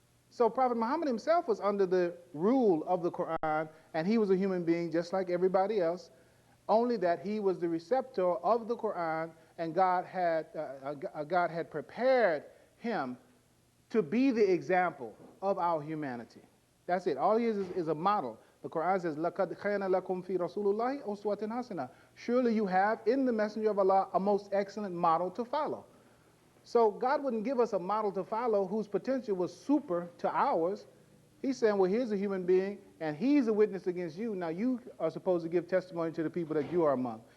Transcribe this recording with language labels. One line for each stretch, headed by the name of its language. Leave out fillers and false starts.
English: So Prophet Muhammad himself was under the rule of the Quran, and he was a human being just like everybody else, only that he was the receptor of the Quran, and God had prepared him to be the example of our humanity. That's it. All he is a model. The Quran says,
Arabic: لَقَدْ كَانَ لَكُمْ فِي رَسُولِ اللَّهِ أُسْوَةٌ حَسَنَةٌ.
English: Surely you have in the Messenger of Allah a most excellent model to follow. So God wouldn't give us a model to follow whose potential was super to ours. He's saying, well, here's a human being, and he's a witness against you. Now you are supposed to give testimony to the people that you are among.